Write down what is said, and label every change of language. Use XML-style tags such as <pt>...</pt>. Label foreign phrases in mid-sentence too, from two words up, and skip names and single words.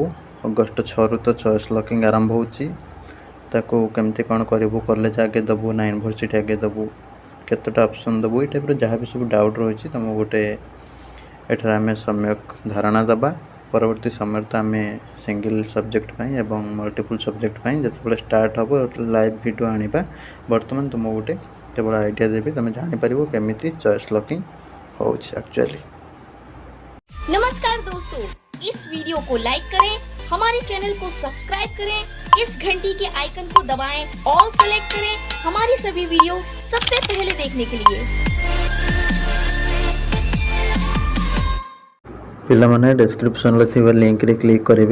<or>ଅଗଷ୍ଟ 6ରୁ ତ</or> <en>choice locking</en> <or>ଆରମ୍ଭ ହେଉଛି, ତାକୁ କେମିତି କ'ଣ କରିବୁ, କଲେଜ ଆଗେ ଦେବୁ ନା ୟୁନିଭର୍ସିଟି ଆଗେ ଦେବୁ, କେତେଟା ଅପସନ୍ ଦେବୁ, ଏଇ ଟାଇପ୍ର ଯାହା ବି ସବୁ ଡାଉଟ୍ ରହିଛି ତୁମକୁ ଗୋଟେ ଏଠାରେ ଆମେ ସମ୍ୟକ ଧାରଣା ଦେବା। ପରବର୍ତ୍ତୀ ସମୟରେ ତ ଆମେ</or> <en>single subject</en> <or>ପାଇଁ ଏବଂ</or> <en>multiple subject</en> <or>ପାଇଁ ଯେତେବେଳେ ଷ୍ଟାର୍ଟ ହେବ</or> <en>live video</en> <or>ଆଣିବା। ବର୍ତ୍ତମାନ ତୁମକୁ ଗୋଟେ କେବଳ ଆଇଡ଼ିଆ ଦେବି, ତୁମେ ଜାଣିପାରିବ କେମିତି</or> <en>choice locking</en> <or>होଉଛି एक्चुअली।</or> <hi>नमस्कार दोस्तों, इस वीडियो को लाइक करें, हमारे चैनल को सब्सक्राइब करें, इस घंटी के आइकन को दबाएं,</hi> <en>all select</en> <hi>करें हमारी सभी वीडियो सबसे पहले देखने के लिए।</hi> <or>ପିଲାମାନେ ଡିସ୍କ୍ରିପ୍ସନ୍ ରେ ଥିବା ଲିଙ୍କ ରେ କ୍ଲିକ୍ करेंगे।</or>